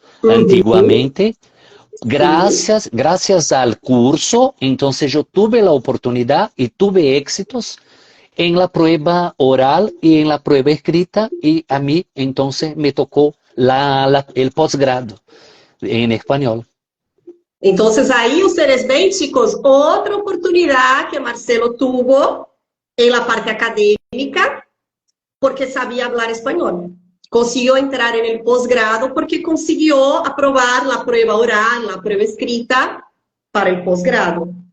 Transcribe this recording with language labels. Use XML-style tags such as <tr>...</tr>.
<es>Antiguamente, gracias al curso, entonces yo tuve la oportunidad y tuve éxitos en la prueba oral y en la prueba escrita y a mí entonces me tocó el posgrado en español.</es> <pt>Então, aí,</pt> <es>ustedes ven, chicos,</es> <pt>outra oportunidade que Marcelo</pt> <es>tuvo</es> <pt>em la parte acadêmica, porque sabia falar espanhol. Conseguiu</pt> <es>entrar en el posgrado</es> <pt>porque conseguiu aprovar</pt> <es>la prueba oral, la prueba escrita para el posgrado.</es>